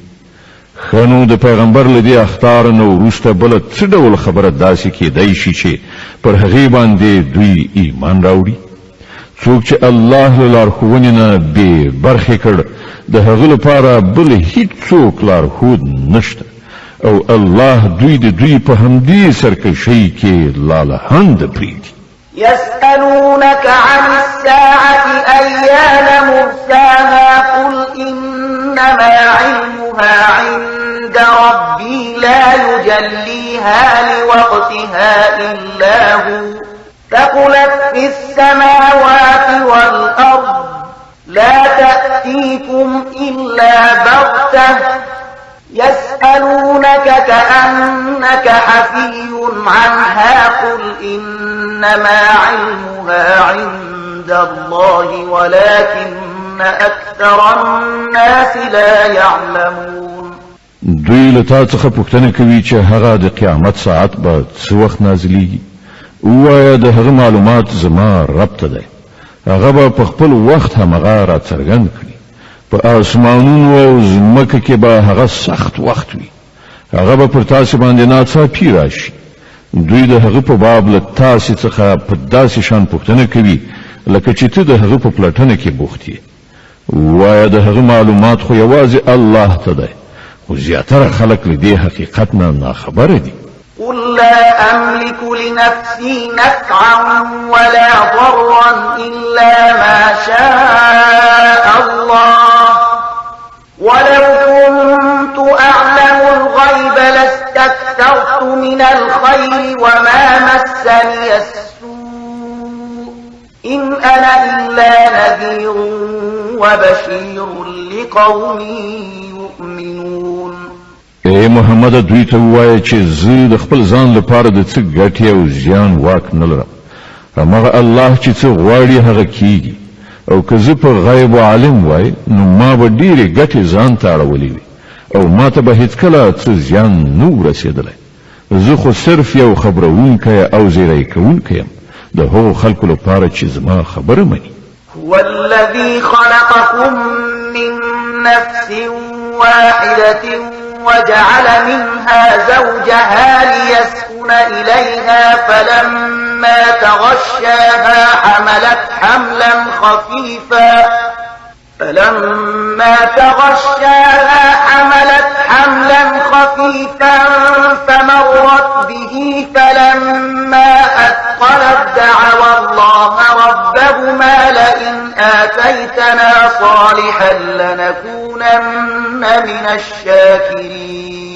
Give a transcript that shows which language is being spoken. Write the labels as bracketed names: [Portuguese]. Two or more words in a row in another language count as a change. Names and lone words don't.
[Pashto] ښه نو د پیغمبر له دې اخطار نه وروسته بله څه ډول خبره داسې کېدی شي چې پر هغې باندې دوی ایمان راوړي؟ څوک چې الله له لارښوونې نه بې برخې کړ د هغه لپاره بل هیڅوک لارښود نشته او الله دوی د دوی په همدې سرکشۍ کې لالهانده پرېږدي. [Arabic] يسألونك عن الساعة أيان مرساها قل إنما علمها عند ربي لا يجليها لوقتها إلا هو ثقلت في السماوات والأرض لا تأتيكم إلا بغتة يسألونك كأنك حفي عنها قل إنما علمها عند الله ولكن أكثر الناس لا يعلمون. [Pashto] دوی له تا څخه پوښتنه کوي چې هغه د قیامت ساعت به څه وخت نازلېږي. ووایه د هغه معلومات زما رب ته دی. هغه به په خپل وخت همغه راڅرګند کړي. په آسمانونو او ځمکه کې به هغه سخت وخت وي. هغه به پر تاسې باندې ناڅاپي راشي. دوی د هغه په باب له تاسې څخه په داسې شان پوښتنه کوي لکه چې ته د هغه په پلټنه کې بوخت یې. ووایه د هغه معلومات خو یوازې الله ته دی خو زیاتره خلک له دې حقیقت نه ناخبره دي. [Arabic] قل لا أملك لنفسي نفعا ولا ضرا إلا ما شاء الله ولو كنت أعلم الغيب لاستكثرت من الخير وما مسني السوء إن أنا إلا نذير وبشير لقوم يؤمنون. [Pashto] اے محمد دوی ته وایي چې زه د خپل ځان لپاره د څه ګټې او زیان واک نه لرم. همغه الله چې څه غواړي هغه کیږي، او که زه په غیب عالم وای نو ما به ډېرې ګټې ځان ته اړولې وي او ما ته به هیڅکله څه زیان نه رسېدلی. زه خو صرف یو خبرونکی او زیری کوونکی یم د هغو خلکو لپاره چې زما خبره مني. [Arabic] هو الذي خلقكم من نفس واحدة وجعل منها زوجها ليسكن إليها فلما تغشاها حملت حملا خفيفا فمرت به فلما أثقلت دعوا الله ربهما لئن آتيتنا صالحا لنكونن من الشاكرين.